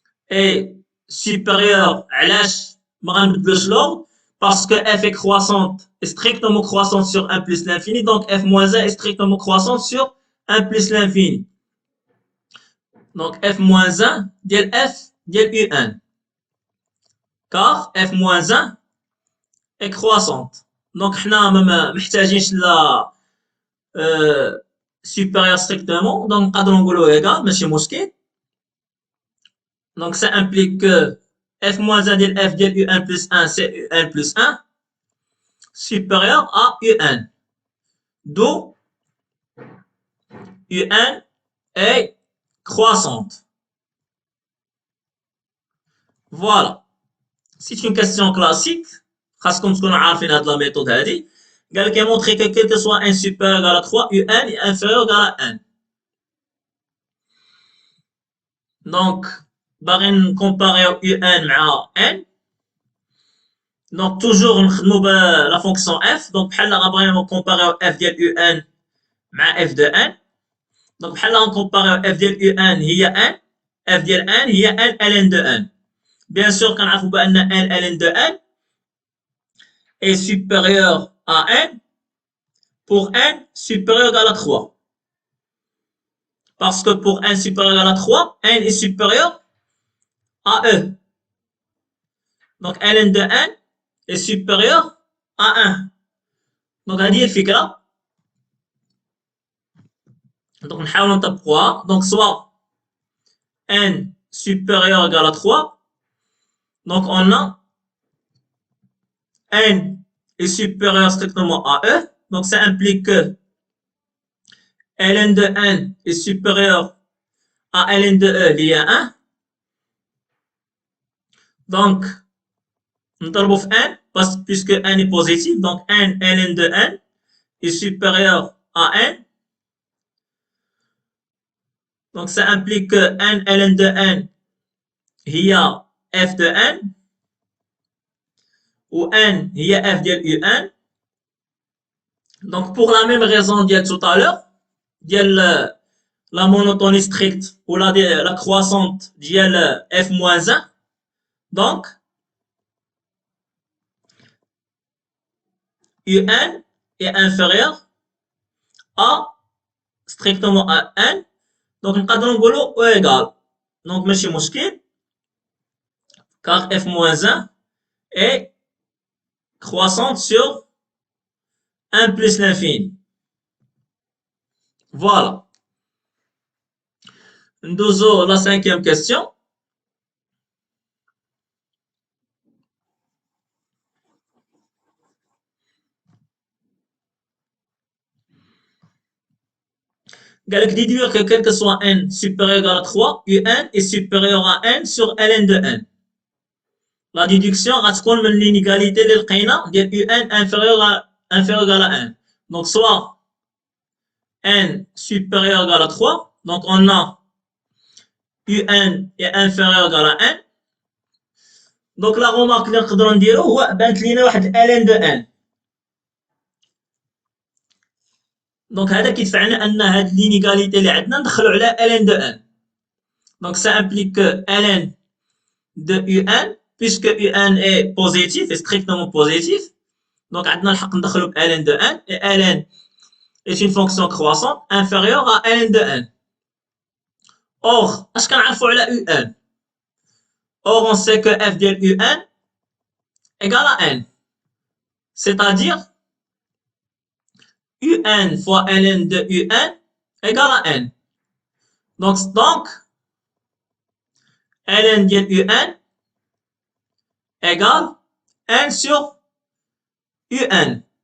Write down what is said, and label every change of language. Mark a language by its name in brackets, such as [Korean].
[French] est supérieur à l'H, l'ordre, parce que f est croissante, est strictement croissante sur 1 plus l'infini, donc f moins 1 est strictement croissante sur 1 plus l'infini. Donc f moins 1 dièle f dièle un. Car f moins 1 est croissante. [Arabic] Donc, حنا ما محتاجينش لا [French] supérieur strictement, [Arabic] donc نقدروا نقولوا égal, ماشي مشكل. [French] Donc, ça implique que f moins 1 dièle f dièle un plus 1, c'est un plus 1, supérieur à un. D'où un est croissante. Voilà. C'est une question classique. [Arabic] خاصكم تكونوا عارفين هاد لا ميثود هادي. قال لك [French] montrer que quel que soit n supérieur égal à 3, un est inférieur égal à 1. [Arabic] Donc, باغي نكومباريو un مع n. [French] Donc, toujours [Arabic] نخدموا [French] la fonction f. Donc, [Arabic] بحال غنبغيو نكومباريو [French] f ديال un مع f de n. Donc, [Arabic] بحال غنكومباريو [French] f ديال un هي n, f ديال n هي n ln de n. Bien sûr, [Arabic] كنعرفوا بان [French] n ln de n est supérieur à n pour n supérieur à 3. Parce que pour n supérieur à 3, n est supérieur à e. Donc ln de n est supérieur à 1. [Arabic] Donc هذه هي الفكرة. Donc نحاول نطبقوها. [French] Donc soit n supérieur égal à 3. Donc on a n est supérieur strictement à e. Donc ça implique que ln de n est supérieur à ln de e lié à 1. Donc, [Arabic] نضربه في [French] n, puisque n est positif, donc n ln de n est supérieur à n. Donc, ça implique que n ln de n هي f de n, ou n هي f ديال un. Donc, pour la même raison d'il y a tout à l'heure, ديال la monotonie stricte ou la croissante ديال f moins 1. Donc, un est inférieur à strictement à n. [Arabic] Donc, نقدروا نقولوا او égal. [French] Donc, [Arabic] ماشي مشكل, [French] car f moins 1 est croissante sur 1 plus l'infini. Voilà. [Arabic] ندوزو [French] la cinquième question. [Arabic] قال لك [French] déduire que quel que soit n supérieur à 3, un est supérieur à n sur ln de n. La déduction [Arabic] غتكون من [French] l'inégalité [Arabic] اللي لقينا ديال [French] un inférieur à 1. Donc soit n supérieur à 3, donc on a un est inférieur à 1. Donc la remarque [Arabic] اللي نقدروا نديرو هو بانت لينا واحد ln de n. Donc هذا كيدفعنا ان هاد [French] l'inégalité [Arabic] اللي عندنا ندخلو على ln de n. [French] Donc ça implique que ln de un, puisque un est positif, est strictement positif, donc [Arabic] عندنا الحق ندخلو ب [French] ln de n, et ln est une fonction croissante inférieure à ln de n. [Arabic] Or, اش كنعرفوا على un? [French] Or, on sait que f ديال un égale à n. C'est-à-dire un fois ln de un égale à n. Donc ln ديال un égale n sur un.